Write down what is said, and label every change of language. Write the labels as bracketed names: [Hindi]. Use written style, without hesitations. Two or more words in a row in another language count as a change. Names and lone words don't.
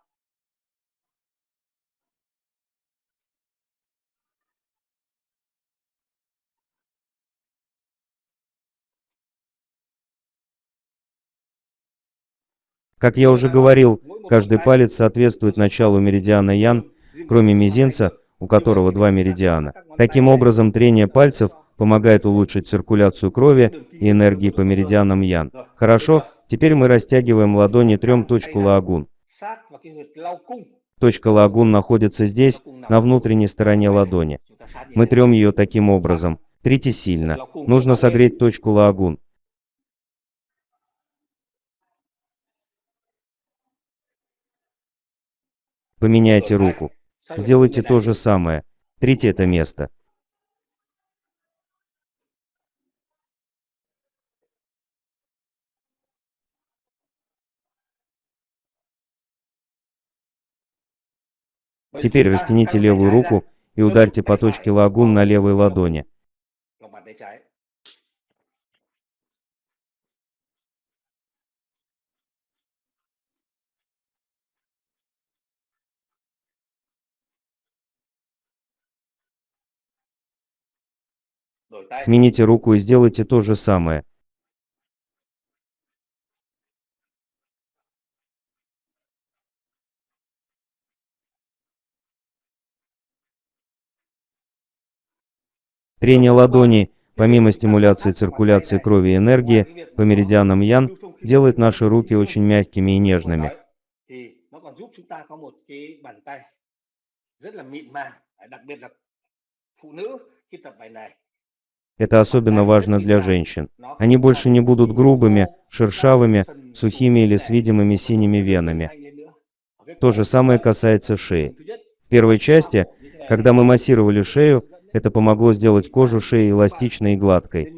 [Russian] Как я уже говорил, каждый палец соответствует началу меридиана Ян, кроме мизинца, у которого два меридиана. Таким образом, трение пальцев помогает улучшить циркуляцию крови и энергии по меридианам Ян. Хорошо, теперь мы растягиваем ладони, трем точку Лагун. [Vietnamese] Sát vào cái huyệt lau cung. [Russian] Точка Лагун находится здесь, на внутренней стороне ладони. [Vietnamese] Chúng ta sát như [Russian] Мы [Vietnamese] thế. [Russian] трем ее таким образом. Трите сильно. Нужно согреть точку Лагун. Поменяйте руку. Сделайте то же самое. Трите это место. Теперь растяните левую руку и ударьте по точке Лагун на левой ладони. [Vietnamese] Lòng bàn tay trái. Đổi tay. [Russian] Смените руку и сделайте то же самое. Трение ладоней, помимо стимуляции циркуляции крови и энергии по меридианам Ян, делает наши руки очень мягкими и нежными. [Vietnamese] Thì nó còn giúp chúng ta có một cái bàn tay rất là mịn màng, đặc biệt là phụ nữ khi tập bài này. [Russian] Это особенно важно для женщин. Они больше не будут грубыми, шершавыми, сухими или с видимыми синими венами. То же самое касается шеи. В первой части, когда мы массировали шею, это помогло сделать кожу шеи эластичной и гладкой.